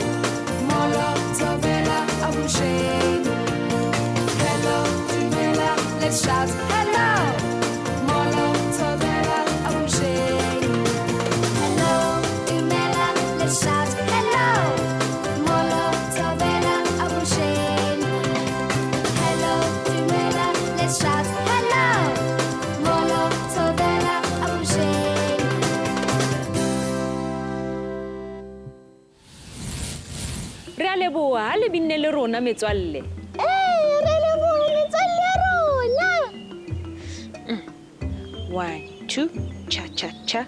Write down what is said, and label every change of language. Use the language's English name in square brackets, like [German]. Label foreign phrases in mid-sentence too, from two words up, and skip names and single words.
[English] Hello, Dumela, let's shout hello, Molo, Tovela, Abusheng. Hello, Dumela, let's shout hello, Molo, Tovela, Abusheng. Hello, Dumela, let's shout hello, Molo, Tovela, Abusheng. [Southern Sotho] Re a leboha ha le binne le rona metswalle. Re leboha metswalle ya rona. [English] 1, 2, cha cha cha.